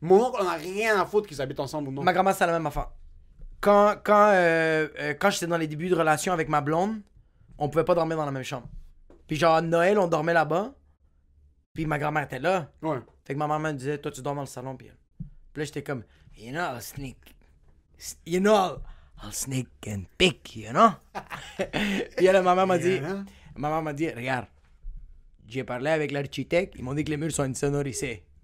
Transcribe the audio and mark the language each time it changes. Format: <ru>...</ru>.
<fr>Mon oncle, on a rien à foutre qu'ils habitent ensemble ou non. Ma grand-mère, c'est la même affaire. Quand j'étais dans les débuts de relation avec ma blonde, on pouvait pas dormir dans la même chambre. Puis genre, à Noël, on dormait là-bas. Puis ma grand-mère était là. Ouais. Fait que ma maman me disait, toi, tu dors dans le salon. Puis là, j'étais comme,</fr> <en>you know, I'll sneak. You know, I'll sneak and pick, you know?</en> <fr>Puis là, ma maman m'a dit, regarde, j'ai parlé avec l'architecte, ils m'ont dit que les murs sont insonorisés.</fr>